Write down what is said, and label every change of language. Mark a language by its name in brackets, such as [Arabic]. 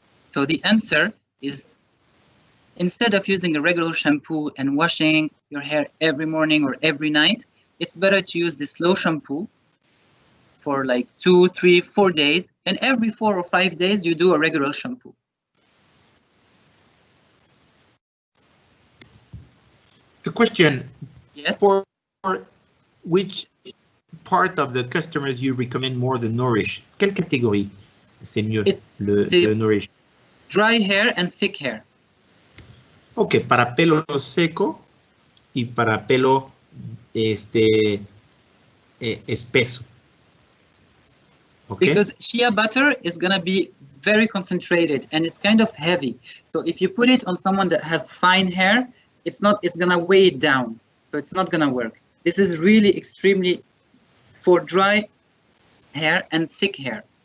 [English] So the answer is, instead of using a regular shampoo and washing your hair every morning or every night, it's better to use this slow shampoo for like 2, 3, 4 days, and every 4 or 5 days you do a regular shampoo. A question. Yes. For which part of the customers you recommend more the Nourish? [French] Quelle catégorie c'est mieux le Nourish? [English] Dry hair and thick hair. [Spanish] Ok, para pelo seco y para pelo espeso. [English] Okay. Because shea butter is gonna be very concentrated and it's kind of heavy. So if you put it on someone that has fine hair, it's gonna weigh it down. So it's not gonna work. This is really extremely for dry hair and thick hair.